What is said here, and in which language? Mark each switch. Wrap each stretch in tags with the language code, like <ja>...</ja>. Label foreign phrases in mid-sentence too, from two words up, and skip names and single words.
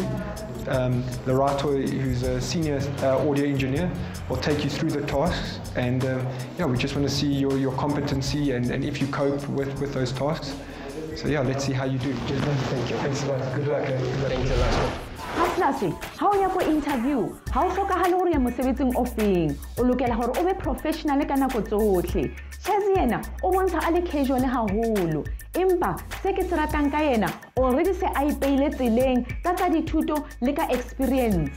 <en>Lerato, who's a senior audio engineer, will take you through the tasks, and we just want to see your competency and if you cope with those tasks. So yeah, let's see how you do. Thank you. Thanks a lot. Good luck. Thanks a lot.</en> <st>Haslasi, ha o ya go interview, ha o hlokahale hore ya mosebetsing ofeng, o lokela hore o be professional ka nako tsohle. Chezi yena o bontsha a le casual haholo, empa se ke se ratang ka yena already se a ipeile tseleng ka tsa dithuto le ka experience.</st>